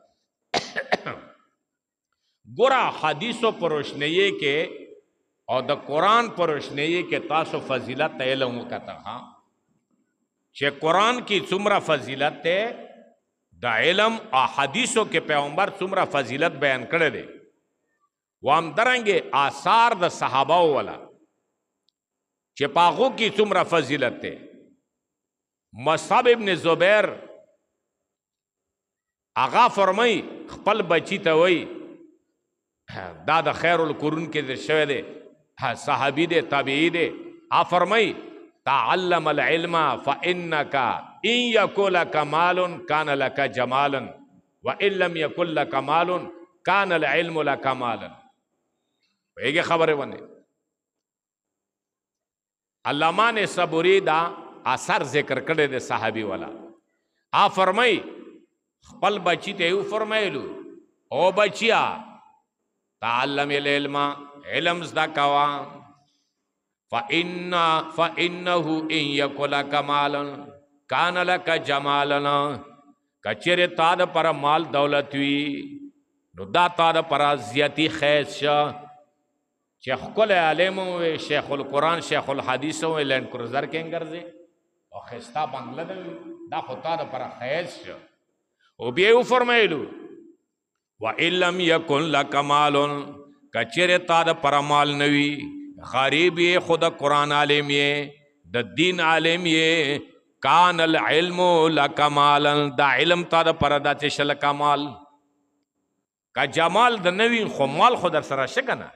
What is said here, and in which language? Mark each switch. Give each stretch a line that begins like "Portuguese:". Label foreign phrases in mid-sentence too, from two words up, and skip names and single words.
Pashto: ګوره حدیثو په روشنیي کې او د قرآن په روشنیي کې تاسو فضیلت علم وکته چې قرآن کې څومره فضیلت دی، د علم او حدیثو کې پیغمبر څومره فضیلت بیان کړی دی، و همدارنګې آثار د صحابهو والا چې په هغو کې څومره فضیلت دی. مصعب ابن زبیر هغه فرمایي خپل بچي ته وایي، دا د خیر القرون کې ذکر شوی دی، صحابي دی، تابعي دی.
Arabic: هغه فرمایي تعلم العلم فإنك إن يكن لك مال كان لك جمالا وإن لم يكن لك مال كان العلم لك مالا.
Pashto: پوهېږې خبرې باندې؟ علامه نصابوري دا اثر ذکر کړی دی صحابي والا. هغه فرمایي خپل بچي ته یې وفرمایلو او بچیا
Arabic: تعلم العلم،
Pashto: علم زده کوه،
Arabic: فإنه إن يكن لك مال كان لك جمالا.
Pashto: کچېرې تا د پر مال دولت وي نو دا تا د پر زیاتی خیز شه. چې ښکلی عالم وي، شیخ القرآن شیخ الحدیث وي، لینډ کروزر کې ګرځي او ښایسته بنګله ده وي، دا خو تا د پر خیز شه. او بیا یې وفرمایلو
Arabic: وإن لم يكن لك مال،
Pashto: کچېرې تا د پر مال نه وي، غریب یې، خود قرآن عالم یې، د دین عالم یې،
Arabic: کان العلم لک مالا،
Pashto: دا علم تا د پر دا چې شل کمال. که جمال د نوی خو مال خو در سره شه کنه.